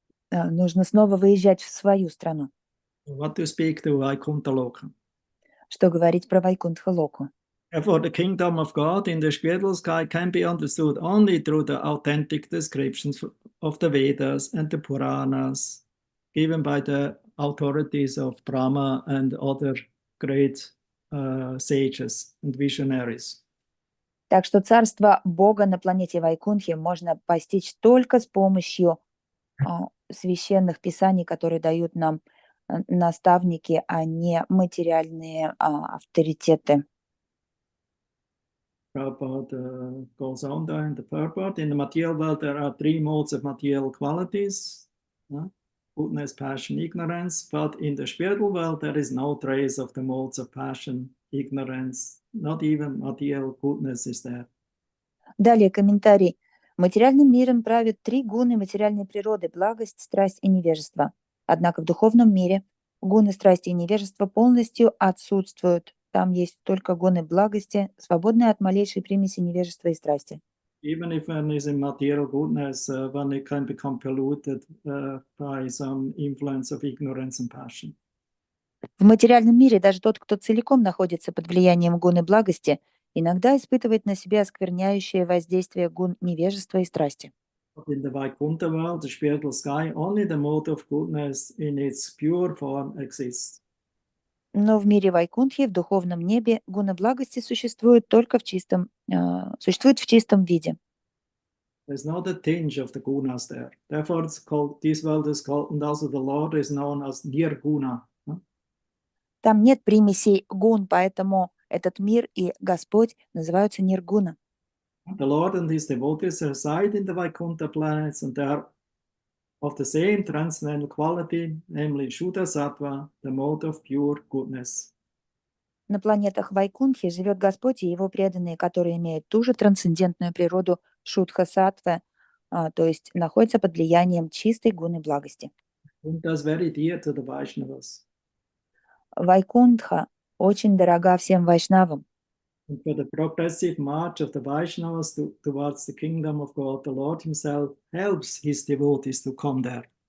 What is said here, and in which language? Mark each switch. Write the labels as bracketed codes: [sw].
[ru] Нужно снова выезжать в свою страну. [en] What to speak to Vaikuntha Loka? [ru] Что говорить про Вайкунтха-локу? [en] Therefore, the kingdom of God in the spiritual sky can be understood only through the authentic descriptions of the Vedas and the Puranas, given by the authorities of Brahma and other great sages and visionaries. [ru] Так что царство Бога на планете Вайкунтхи можно постичь только с помощью священных писаний, которые дают нам наставники, а не материальные авторитеты. [en] Prabhupada goes on there in the purport. In the material world, there are three modes of material qualities: goodness, passion, ignorance. But in the spiritual world, there is no trace of the modes of passion, ignorance. Not even material goodness is there. [ru] Далее комментарий. Материальным миром правят три гуны материальной природы – благость, страсть и невежество. Однако в духовном мире гуны страсти и невежества полностью отсутствуют. Там есть только гуны благости, свободные от малейшей примеси невежества и страсти. [en] Even if one is in material goodness, one can become polluted by some influence of ignorance and passion. [ru] В материальном мире даже тот, кто целиком находится под влиянием гуны благости, иногда испытывает на себе оскверняющее воздействие гун невежества и страсти. [en] But in the Vaikuntha world, the spiritual sky, only the mode of goodness in its pure form exists. [ru] Но в мире Вайкунтхи, в духовном небе, гуна благости существует только существует в чистом виде. [en] There's not a tinge of the gunas there. Therefore, it's called, this world is called, and also the Lord is known as Nirguna. [ru] Там нет примесей гун, поэтому этот мир и Господь называются ниргуна. [en] The Lord and his devotees reside in the Vaikuntha planets, and they are of the same transcendental quality, namely Shuddha Sattva, the mode of pure goodness. [ru] На планетах Вайкунтхи живет Господь и его преданные, которые имеют ту же трансцендентную природу Шудха-саттвы, то есть находятся под влиянием чистой гуны благости. [en] Vaikuntha is very dear to the Vaishnavas. [ru] Вайкунтха очень дорога всем вайшнавам. [en] And for the progressive march of the Vaishnavas towards the kingdom of God, the Lord himself helps his devotees to come there.